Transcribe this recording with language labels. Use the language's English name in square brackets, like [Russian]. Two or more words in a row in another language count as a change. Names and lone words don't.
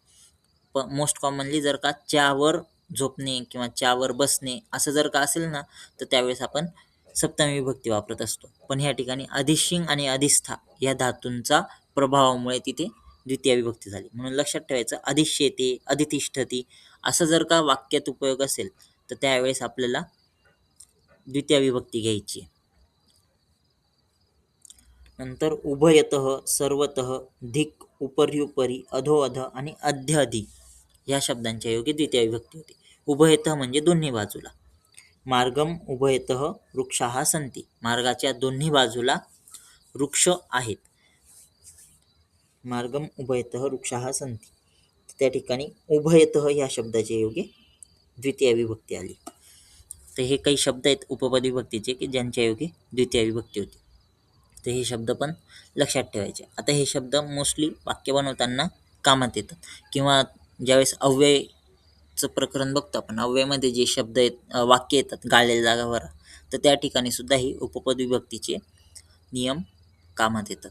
[Marathi] पण [English] most commonly [Marathi] जर का च्यावर झोपणे किंवा च्यावर बसणे असं जर का असेल ना तर त्यावेळेस आपण सप्तमी विभक्ती वापरत असतो, पण ह्या ठिकाणी अधिशिंग आणि अधिष्ठा या धातूंचा प्रभावामुळे तिथे द्वितीय विभक्ती झाली, म्हणून लक्षात ठेवायचं [Sanskrit] अधिष्येते अधितिष्ठती [Marathi] असं जर का वाक्यात उपयोग असेल तर त्यावेळेस आपल्याला द्वितीय विभक्ती घ्यायची. नंतर उभयतः, सर्वतः, धिक, उपर्युपरी, अधोअध आणि अध्यअधि ह्या शब्दांच्या योगी द्वितीय विभक्ती होते. उभयतः म्हणजे दोन्ही बाजूला. [Sanskrit] मार्गम उभयतः वृक्षाः सन्ति. [Marathi] मार्गाच्या दोन्ही बाजूला वृक्ष आहेत. [Sanskrit] मार्गम उभयतः वृक्षाः सन्ति. [Marathi] त्या ठिकाणी उभयतः ह्या शब्दाच्या योगी द्वितीय विभक्ती आली. तर हे काही शब्द आहेत उपपद विभक्तीचे की ज्यांच्या योगी द्वितीय विभक्ती होती. तर हे शब्द पण लक्षात ठेवायचे. आता हे शब्द मोस्टली वाक्य बनवताना कामात येतात, किंवा ज्यावेळेस अव्ययचं प्रकरण बघतो आपण, अव्ययमध्ये जे शब्द वाक्य येतात गाळलेल्या जागावर, तर त्या ठिकाणी सुद्धा ही उपपद विभक्तीचे नियम कामात येतात.